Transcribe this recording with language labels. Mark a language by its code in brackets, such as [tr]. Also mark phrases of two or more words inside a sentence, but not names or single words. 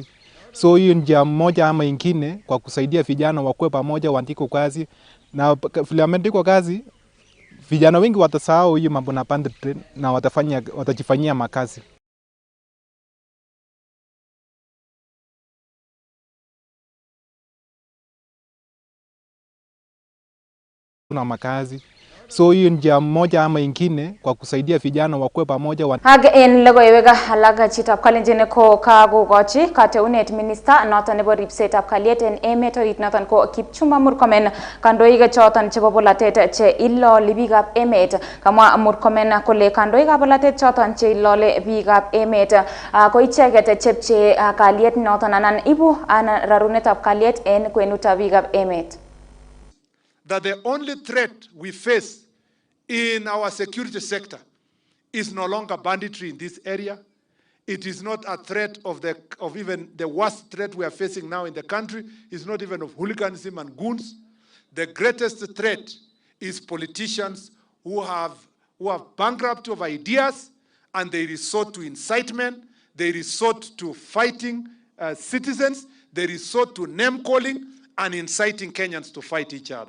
[sw] So hiyo njia moja ama ingine kwa kusaidia vijana wakuwe pamoja, waandikwe kazi, na vile wameandikwa kazi vijana wengi watasahau hiyo mambo na banditry na watajifanyia makazi. Kuna makazi. So hiyo njia moja ama ingine kwa kusaidia vijana wakuwe pamoja. [kln] Hage en logoiywekab alak chitab kalenjin ko kakogochi kateunet minister noton nebo ripsetab kalyet en emet orit noton ko Kipchumba Murkomen kandoik choton chebo bolatet che iloli biikab emet. Kamwa Murkomen kole kandoikab bolatet choton che ilole biikab emet ko icheket chepche kalyet noton anan ibu rarunetab kalyet en kwenutab biikab emet. [en] That the only threat we face in our security sector is no longer banditry in this area. It is not a threat of even the worst threat we are facing now in the country. It's not even of hooliganism and goons. The greatest threat is politicians who have bankrupt of ideas, and they resort to incitement, they resort to fighting citizens, they resort to name calling and inciting Kenyans to fight each other.